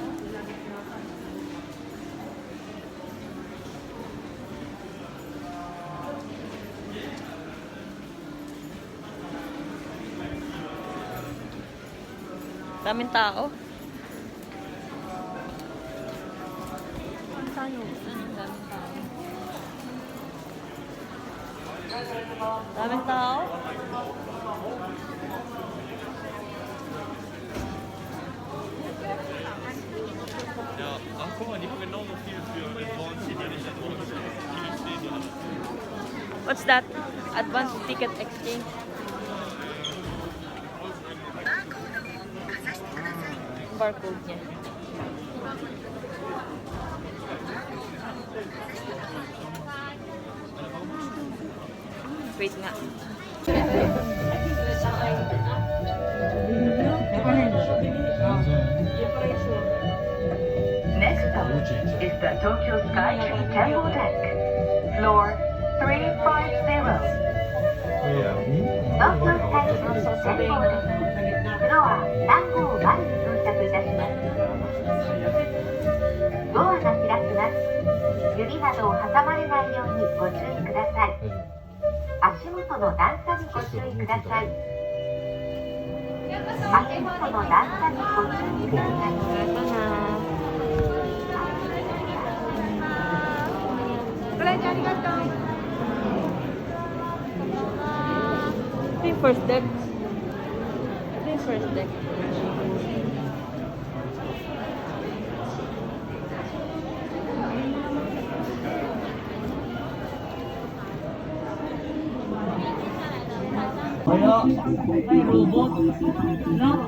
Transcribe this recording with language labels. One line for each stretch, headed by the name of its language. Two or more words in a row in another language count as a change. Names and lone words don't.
Filipino: Daming tao. Daming tao.
German: Ja, ach guck mal, die haben genauso viel für
English: Advanced Ticket Exchange. What's that? Advanced Ticket Exchange.
Filipino: Barcode niya. Wait nga.
English: Next stop is the Tokyo Skytree Temple Deck, floor 350.
Japanese: 東京スカイツリー展望デック、フロア3号1に到着いたします。ドアが開きます。指などを挟まれないようにご注意ください。足元の段差にご注意ください。足元の段差にご注意ください。
Filipino: Ito yung
English: first deck.
Filipino: Ito yung
English: first deck.
Filipino: May robot. No?